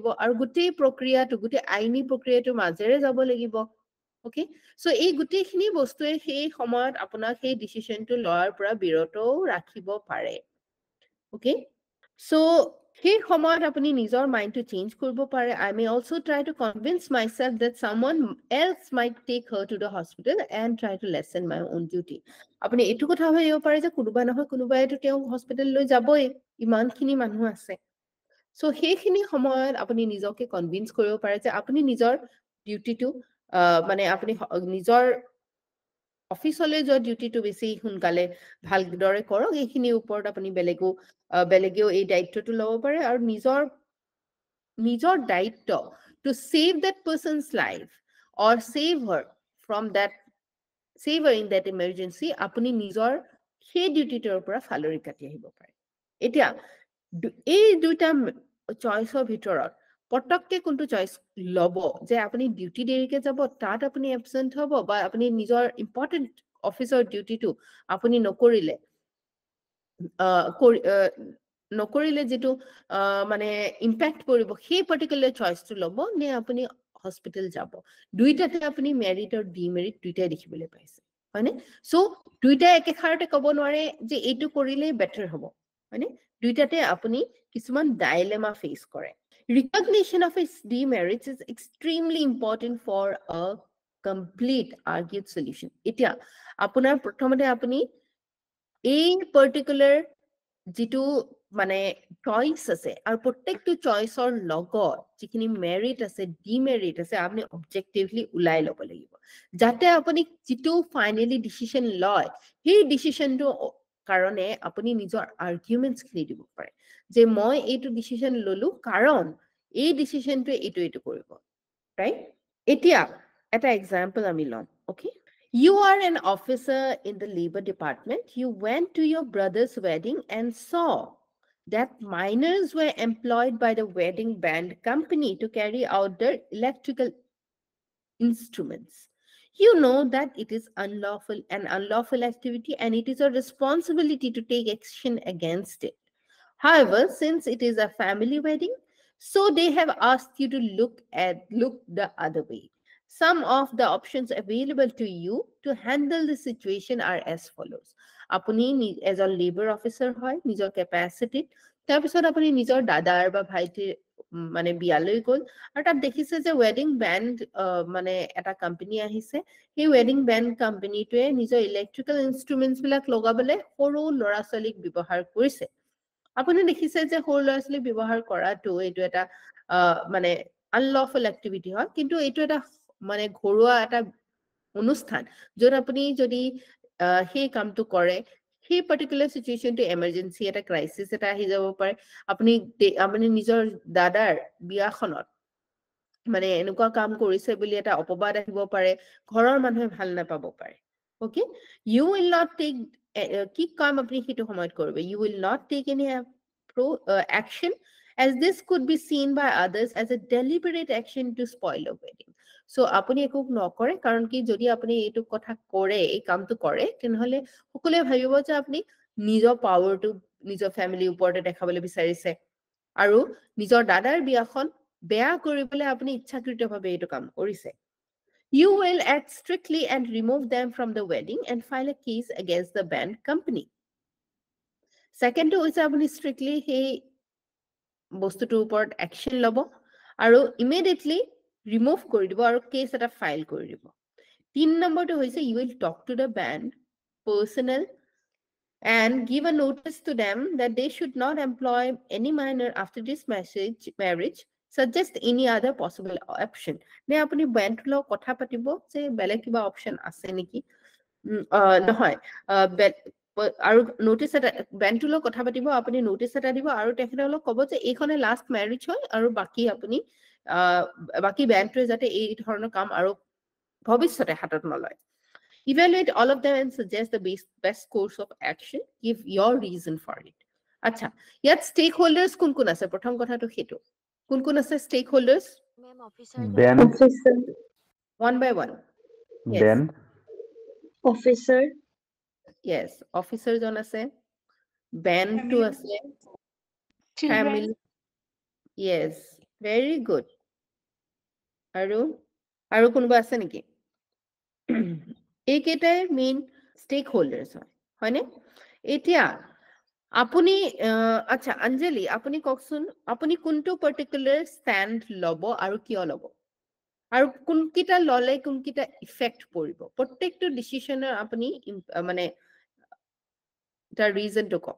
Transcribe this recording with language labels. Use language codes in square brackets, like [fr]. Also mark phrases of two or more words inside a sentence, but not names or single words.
[as] আৰু গোটেই প্ৰক্ৰিয়াটো গোটেই আইনী প্ৰক্ৰিয়াটোৰ মাজেৰে যাব লাগিব [en] okay so [as] এই গোটেইখিনি বস্তুৱে সেই সময়ত আপোনাক সেই ডিসিশনটো লোৱাৰ পৰা বিৰতও ৰাখিব পাৰে [en] okay so [as] সেই সময়ত আপুনি নিজৰ মাইন্ডটো চেঞ্জ কৰিব পাৰে [en] I may also try to convince myself that someone else might take her to the hospital and try to lessen my own duty [as] আপুনি এটো কথা ভাবিব পাৰে যে কোনোবা নহয় কোনোবাইটো তেওঁ হস্পিটেল লৈ যাবই ইমানখিনি মানুহ আছে সো সেইখিনি সময়ত আপুনি নিজকে কনভিন্স কৰিব পাৰে যে আপুনি নিজৰ ডিউটিটো মানে আপুনি নিজৰ অফিচলৈ যোৱা ডিউটিটো বেছি সোনকালে ভালদৰে কৰক এইখিনি ওপৰত আপুনি বেলেগেও এই দায়িত্বটো ল'ব পাৰে আৰু নিজৰ দায়িত্ব [en] to save that person's life or save her in that emergency [as] আপুনি নিজৰ সেই ডিউটিটোৰ পৰা ফালৰি কাটি আহিব পাৰে এতিয়া এই দুটা চইচৰ ভিতৰত পটককে কোনটো চইচ লব যে আপুনি ডিউটি দেৰিকে যাব তাত আপুনি এবসেন্ট হ'ব বা আপুনি নিজৰ ইম্পৰ্টেন্ট অফিচৰ ডিউটিটো আপুনি নকৰিলে যেটো মানে ইম্প্যাক্ট পৰিব সেই পাৰ্টিকুলাৰ চইচটো লব নে আপুনি হস্পিটেল যাব দুইটাতে আপুনি মেৰিট আৰু ডিমেৰিট দুইটাই দেখিবলৈ পাইছে হয়নে সো দুইটা একেখাৰতে ক'ব নোৱাৰে যে এইটো কৰিলে বেটাৰ হ'ব হয়নে দুইটাতে আপুনি কিছুমান [en] dilemma face [as] কৰে [en] recognition of its demerits is extremely important for a complete argued solution [as] এতিয়া আপোনাৰ প্ৰথমতে আপুনি এই পাৰ্টিকুলাৰ যেটো মানে চইচ আছে আৰু প্ৰত্যেকটো চইচৰ লগত যিখিনি মেৰিট আছে ডিমেৰিট আছে আপুনি অবজেক্টিভলি উলাই ল'ব লাগিব যাতে আপুনি যেটো ফাইনালি ডিসিশন লয় সেই ডিসিশনটো কাৰণে আপুনি নিজৰ আৰ্গুমেন্টস খিনি দিব পাৰে যে মই এইটো ডিসিশন ললো কাৰণ এই ডিসিশনটো এইটো কৰিব ৰাইট এতিয়া এটা এক্সাম্পল আমি লম ওকে [en] You are an officer in the labor department. You went to your brother's wedding and saw that minors were employed by the wedding band company to carry out their electrical instruments. You know that it is an unlawful activity and it is a responsibility to take action against it. However, since it is a family wedding, so they have asked you to look the other way. Some of the options available to you to handle the situation are as follows. [as] Apuni [en] as a labor officer [as] হয় নিজৰ capacity তাৰ পিছত আপুনি নিজৰ দাদাৰ বা ভাইটিৰ মানে বিয়ালৈ গল আৰু তাত দেখিছে যে [en] wedding band [as] মানে এটা কোম্পানী আহিছে সেই [en] wedding band [as] কোম্পানীটোৱে নিজৰ [en] electrical instruments [as] বিলাক লগাবলে সৰু লৰা ছোৱালীক ব্যৱহাৰ কৰিছে আপুনি দেখিছে যে সৰু ল'ৰা ছোৱালী ব্যৱহাৰ কৰাটো এইটো এটা মানে [en] unlawful activity [as] হয়, কিন্তু এইটো এটা মানে ঘৰুৱা এটা অনুষ্ঠান য'ত আপুনি যদি সেই কামটো কৰে, সেই পাৰ্টিকুলাৰ চিটুৱেশ্যনটো এমাৰ্জেঞ্চি এটা ক্ৰাইচিছ এটা আহি যাব পাৰে। আপুনি নিজৰ দাদাৰ বিয়াখনত মানে এনেকুৱা কাম কৰিছে বুলি এটা অপবাদ আহিব পাৰে, ঘৰৰ মানুহে ভাল নাপাব পাৰে। অকে, [en] you will not take [as] কি কাম আপুনি সেইটো সময়ত কৰিব, [en] you will not take any action as this could be seen by others as a deliberate action to spoil a wedding. [as] So আপুনি একো নকৰে, কাৰণ কি যদি আপুনি এইটো কথা কৰে, এই কামটো কৰে, তেনেহলে সকলোৱে ভাবিব যে আপুনি নিজৰ পাৱাৰটো নিজৰ ফেমিলিৰ ওপৰতে দেখাবলৈ বিচাৰিছে আৰু নিজৰ দাদাৰ বিয়াখন বেয়া কৰিবলৈ আপুনি ইচ্ছাকৃতভাৱে এইটো কাম কৰিছে। [en] You will act strictly and remove them from the wedding and file a case against the band company. [as] Second হৈছে আপুনি strictly সেই বস্তুটোৰ ওপৰত action ল'ব আৰু immediately remove কৰি দিব আৰু case এটা file কৰি দিব। 3 নম্বৰটো হৈছে [en] you will talk to the band personnel and give a notice to them that they should not employ any minor after this marriage, suggest any other possible option. [as] নে আপুনি বেণ্ডৰ লগত কথা পাতিব যে বেলেগ কিবা অপচন আছে নেকি, নহয় আৰু নোটিচ এটা বেণ্ডৰ লগত কথা পাতিব, আপুনি নোটিচ এটা দিব আৰু তেখেতসকলক ক'ব যে এইখনে [en] last marriage [as] হয় আৰু বাকী আপুনি বাকী বেণ্ডটোৱে যাতে এই ধৰণৰ কাম আৰু ভৱিষ্যতে হাতত নলয়। [en] Evaluate all of them and suggest the best course of action. Give your reason for it. [as] আচ্ছা, ইয়াত stakeholders কোন কোন আছে? প্ৰথম কথাটো সেইটো। কোন কোন আছে stakeholders? [en] Ma'am, officer. Band, Officer. One by one. Yes. band, Officer. [as] Yes. Officer জন আছে। Band টো আছে। [en] Children. Family. Yes. Very good. [as] আৰু কোনোবা আছে নেকি? এইকেইটাই মেইন stakeholders হয়নে? এতিয়া আপুনি আচ্ছা অঞ্জলি, আপুনি কওকচোন আপুনি কোনটো [en] particular stand [as] ল'ব আৰু কিয় ল'ব, আৰু কোনকেইটা ল'লে কোনকেইটা ইফেক্ট পৰিব, প্ৰত্যেকটো ডিচিশ্যনৰ আপুনি মানে তাৰ ৰিজনটো কওক।